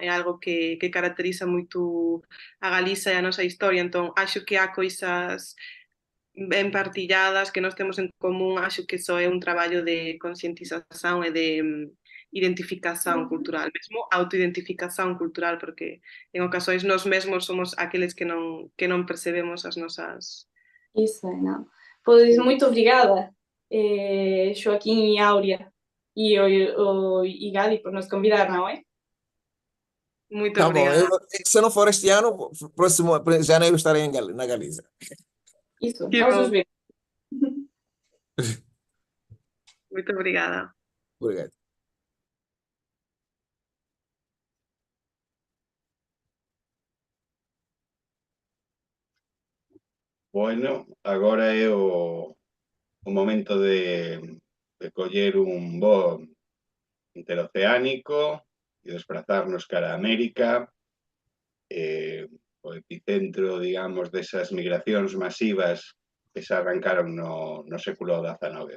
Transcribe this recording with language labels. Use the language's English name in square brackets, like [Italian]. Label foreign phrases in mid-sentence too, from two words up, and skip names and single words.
[Galician] É algo que caracteriza moito a Galiza e a nosa historia, entón acho que há coisas ben partilladas que nós temos en común, acho que só é un traballo de concientización e de identificación cultural, mesmo autoidentificación cultural, porque en ocasións nós mesmos somos aqueles que non percebemos as nosas... [Portuguese] Isso é, não. Pois muito obrigada, Joaquim e Áurea, e o Igadi por nos convidar, não é? Muito Tá bom, obrigada. se não for este ano, próximo janeiro estarei na Galiza. Isso, Que nós bom. nos vemos. Muito obrigada. Obrigado. [Galician] Bueno, agora é o momento de coller un voo interoceánico e desplazarnos cara a América, o epicentro, digamos, desas migracións masivas que se arrancaron no século XIX.